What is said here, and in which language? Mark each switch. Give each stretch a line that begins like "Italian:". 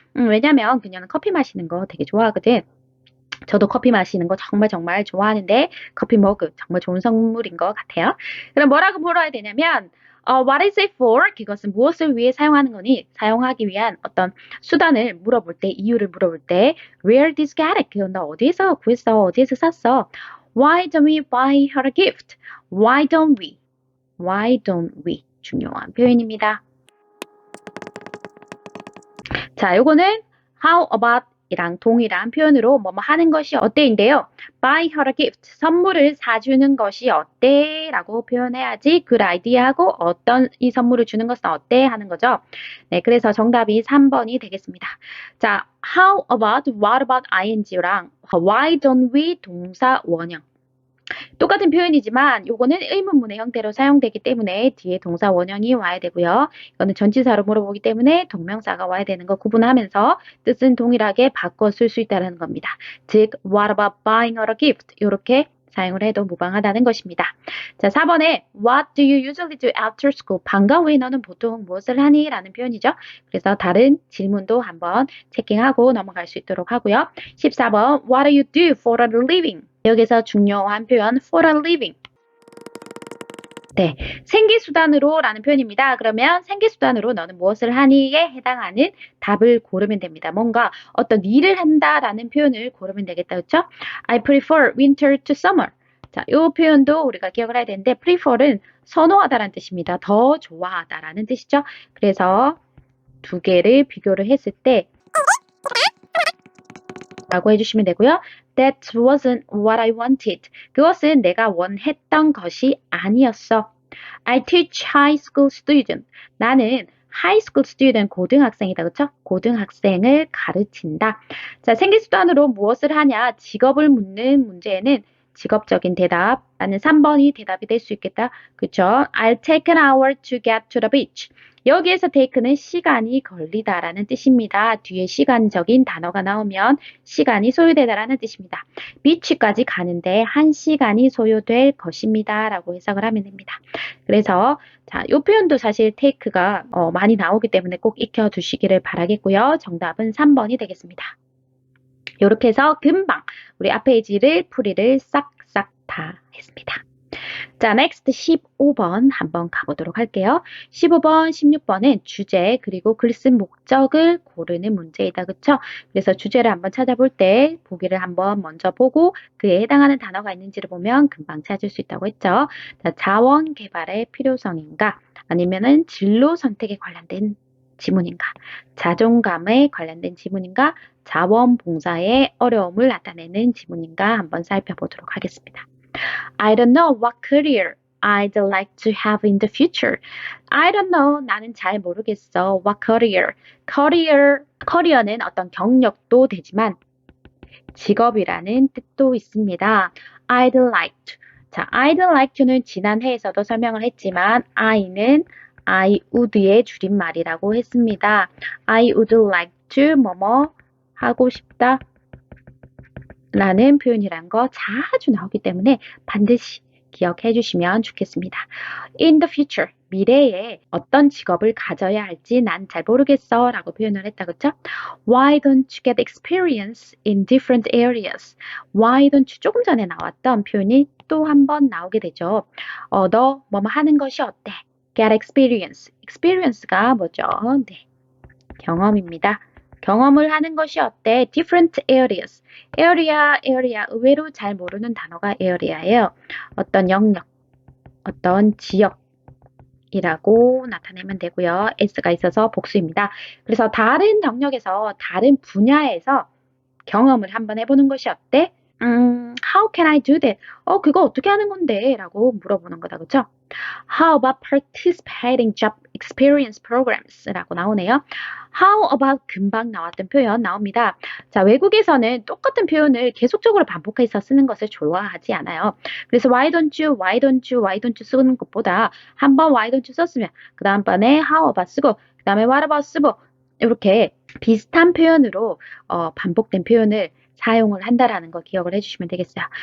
Korean: 왜냐면 그녀는 커피 마시는 거 되게 좋아하거든. 저도 커피 마시는 거 정말 정말 좋아하는데 커피 머그 정말 좋은 선물인 것 같아요. 그럼 뭐라고 물어야 되냐면
English: What is it for?
Korean: 그것은 무엇을 위해 사용하는 거니? 사용하기 위한 어떤 수단을 물어볼 때, 이유를 물어볼 때
English: Where did you get it?
Korean: 그건 너 어디에서 구했어? 어디에서 샀어?
English: Why don't we buy her a gift? Why don't we? Why don't we?
Korean: 중요한 표현입니다. 자, 요거는 how about 이랑 동일한 표현으로 뭐뭐 하는 것이 어때인데요.
English: Buy her a gift.
Korean: 선물을 사주는 것이 어때? 라고 표현해야지
English: good idea
Korean: 하고 어떤 이 선물을 주는 것은 어때? 하는 거죠. 네, 그래서 정답이 3번이 되겠습니다. 자, how about, what about ing랑 why don't we 동사 원형. 똑같은 표현이지만 요거는 의문문의 형태로 사용되기 때문에 뒤에 동사 원형이 와야 되고요. 이거는 전치사로 물어보기 때문에 동명사가 와야 되는 거 구분하면서 뜻은 동일하게 바꿔 쓸 수 있다는 겁니다.
English: 즉, what about buying her a gift?
Korean: 이렇게 사용을 해도 무방하다는 것입니다. 자, 4번에
English: What do you usually do after school?
Korean: 방과 후에 너는 보통 무엇을 하니? 라는 표현이죠. 그래서 다른 질문도 한번 체킹하고 넘어갈 수 있도록 하고요.
English: 14번 What do you do for a living?
Korean: 여기서 중요한 표현
English: for a living.
Korean: 네, 생계수단으로 라는 표현입니다. 그러면 생계수단으로 너는 무엇을 하니에 해당하는 답을 고르면 됩니다. 뭔가 어떤 일을 한다라는 표현을 고르면 되겠다. 그렇죠?
English: I prefer winter to summer.
Korean: 자, 이 표현도 우리가 기억을 해야 되는데 prefer은 선호하다라는 뜻입니다. 더 좋아하다라는 뜻이죠. 그래서 두 개를 비교를 했을 때 라고 해주시면 되고요.
English: That wasn't what I wanted.
Korean: 그것은 내가 원했던 것이 아니었어.
English: I teach high school students.
Korean: 나는 high school student, 고등학생이다. 그쵸? 고등학생을 가르친다. 자, 생기수단으로 무엇을 하냐? 직업을 묻는 문제에는 직업적인 대답, 라는 3번이 대답이 될 수 있겠다. 그쵸?
English: I'll take an hour to get to the beach.
Korean: 여기에서 take는 시간이 걸리다라는 뜻입니다. 뒤에 시간적인 단어가 나오면 시간이 소요되다라는 뜻입니다. beach까지 가는데 1시간이 소요될 것입니다. 라고 해석을 하면 됩니다. 그래서 자, 이 표현도 사실 take가 많이 나오기 때문에 꼭 익혀두시기를 바라겠고요. 정답은 3번이 되겠습니다. 이렇게 해서 금방 우리 앞 페이지를 풀이를 싹싹 다 했습니다. 자, next 15번 한번 가보도록 할게요. 15번, 16번은 주제 그리고 글 쓴 목적을 고르는 문제이다. 그쵸? 그래서 주제를 한번 찾아볼 때 보기를 한번 먼저 보고 그에 해당하는 단어가 있는지를 보면 금방 찾을 수 있다고 했죠. 자, 자원 개발의 필요성인가? 아니면은 진로 선택에 관련된 지문인가? 자존감에 관련된 지문인가? 자원봉사의 어려움을 나타내는 지문인가? 한번 살펴보도록 하겠습니다.
English: I don't know what career I'd like to have in the future. I don't know.
Korean: 나는 잘 모르겠어.
English: What career?
Korean: 커리어는 어떤 경력도 되지만 직업이라는 뜻도 있습니다.
English: I'd like to.
Korean: 자, I'd like to는 지난 회에서도 설명을 했지만 I는 I would의 줄임말이라고 했습니다. I would like to 뭐뭐 하고 싶다 라는 표현이란 거 자주 나오기 때문에 반드시 기억해 주시면 좋겠습니다. In the future, 미래에 어떤 직업을 가져야 할지 난 잘 모르겠어 라고 표현을 했다. 그쵸?
English: Why don't you get experience in different areas?
Korean: Why don't you 조금 전에 나왔던 표현이 또 한 번 나오게 되죠. 너 뭐뭐 하는 것이 어때?
English: Get experience.
Korean: experience가 뭐죠? 네, 경험입니다. 경험을 하는 것이 어때?
English: Different areas.
Korean: area 의외로 잘 모르는 단어가 area예요. 어떤 영역, 어떤 지역이라고 나타내면 되고요. s가 있어서 복수입니다. 그래서 다른 영역에서 다른 분야에서 경험을 한번 해보는 것이 어때?
English: How can I do that?
Korean: 그거 어떻게 하는 건데? 라고 물어보는 거다. 그쵸?
English: How about participating job experience programs?
Korean: 라고 나오네요. How about 금방 나왔던 표현 나옵니다. 자, 외국에서는 똑같은 표현을 계속적으로 반복해서 쓰는 것을 좋아하지 않아요. 그래서 why don't you, why don't you, why don't you 쓰는 것보다 한번 why don't you 썼으면 그 다음번에 how about 쓰고 그 다음에 what about 쓰고 이렇게 비슷한 표현으로 반복된 표현을 사용을 한다라는 거 기억을 해주시면 되겠어요.